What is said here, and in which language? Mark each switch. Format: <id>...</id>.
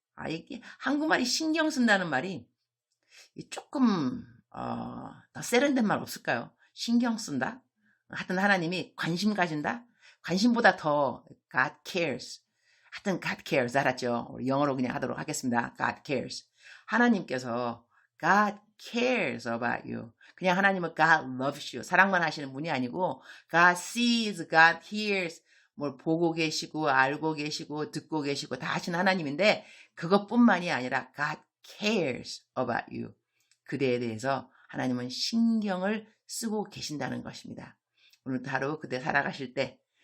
<ko>이게 한국말이 신경 쓴다는 말이 조금 더 세련된 말 없을까요? 신경 쓴다? 하여튼 하나님이 관심 가진다? 관심보다 더</ko> <en>God cares.</en> <ko>하여튼</ko> <en>God cares</en> <ko>알았죠? 우리 영어로 그냥 하도록 하겠습니다.</ko> <en>God cares.</en> <ko>하나님께서</ko> <en>God cares about you.</en> <ko>그냥 하나님은</ko> <en>God loves you.</en> <ko>사랑만 하시는 분이 아니고</ko> <en>God sees, God hears.</en> <ko>뭘 보고 계시고 알고 계시고 듣고 계시고 다 하시는 하나님인데 그것뿐만이 아니라</ko> <en>God cares about you.</en> <ko>그대에 대해서 하나님은 신경을 쓰고 계신다는 것입니다. 오늘도 하루 그대 살아가실 때</ko>